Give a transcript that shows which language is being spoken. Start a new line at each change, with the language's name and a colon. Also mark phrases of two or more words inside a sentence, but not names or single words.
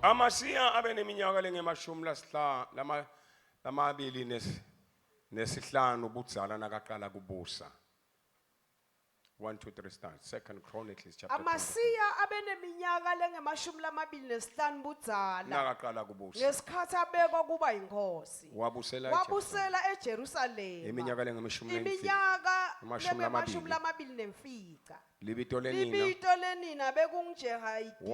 Swati: Amasiya abeneminyaka lengemashumi lamabili nesihlanu ubudzala nakaqala kubusa.
English: 1, 2, 3 start. 2 Chronicles chapter 2.
Swati: Amasiya abeneminyaka lengemashumi lamabili nesihlanu budzala Nakaqala kubusa. ngesikhathi abekwa kuba inkosi. Wabusela Wabusela eJerusalema iminyaka lengemashumi iminyaka Amashumi lengemashumi lamabili nemfica. libito lenina. Libito lenina bekungujehayidini.